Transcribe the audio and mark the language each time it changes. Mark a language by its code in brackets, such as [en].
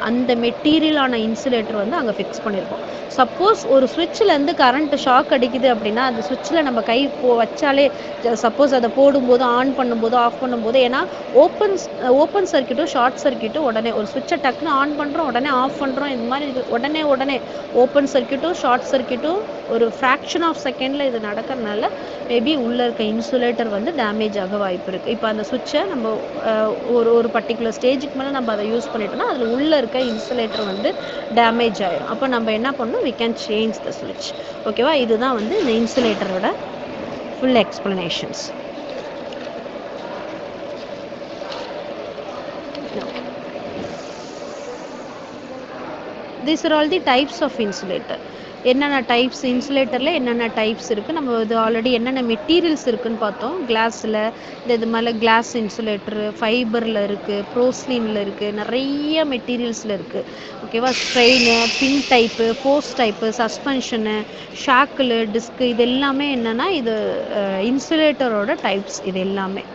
[ta] அந்த மெட்டீரியலான இன்சுலேட்டர் வந்து அங்கே ஃபிக்ஸ் பண்ணியிருக்கோம். சப்போஸ் ஒரு ஸ்விட்சிலேருந்து கரண்ட் ஷாக் அடிக்குது அப்படின்னா அந்த ஸ்விட்சில் நம்ம கை வச்சாலே சப்போஸ் அதை போடும்போது ஆன் பண்ணும்போது ஆஃப் பண்ணும்போது ஏன்னா ஓப்பன் சர்க்கியூட்டும் ஷார்ட் சர்க்கியூட்டும் உடனே ஒரு ஸ்விட்சை டக்குன்னு ஆன் பண்ணுறோம் உடனே ஆஃப் பண்ணுறோம், இந்த மாதிரி உடனே ஓப்பன் சர்க்கியூட்டும் ஷார்ட் சர்க்கியூட்டும் ஒரு ஃப்ராக்ஷன் ஆஃப் செகண்டில் இது நடக்கிறதுனால மேபி உள்ளே இருக்க இன்சுலேட்டர் வந்து டேமேஜ் ஆக வாய்ப்பு இருக்குது. இப்போ அந்த சுவிட்சை நம்ம ஒரு ஒரு பர்டிகுலர் ஸ்டேஜுக்கு மேலே நம்ம அதை யூஸ் பண்ணிட்டோம்னா அதில் உள்ளே இருக்க இன்சுலேட்டர் வந்து டேமேஜ் ஆயிடும். அப்போ நம்ம என்ன பண்ணணும், [en] we can change the switch. [ta] ஓகேவா, இதுதான் வந்து இந்த இன்சுலேட்டரோட full explanations. [en] These are all the types of insulator. [ta] என்னென்ன டைப்ஸ் இன்சுலேட்டரில் என்னென்ன டைப்ஸ் இருக்குது, நம்ம இது ஆல்ரெடி என்னென்ன மெட்டீரியல்ஸ் இருக்குதுன்னு பார்த்தோம். கிளாஸில் இது மேலே கிளாஸ் இன்சுலேட்டரு, ஃபைபரில் இருக்குது, ப்ரோஸ்லீனில் இருக்குது, நிறைய மெட்டீரியல்ஸில் இருக்குது. ஓகேவா, ஸ்ட்ரெயினு, பின் டைப்பு, ஃபோர்ஸ் டைப்பு, சஸ்பென்ஷனு, ஷாக்கில், டிஸ்க்கு, இது எல்லாமே என்னென்னா இது இன்சுலேட்டரோட டைப்ஸ் இது எல்லாமே.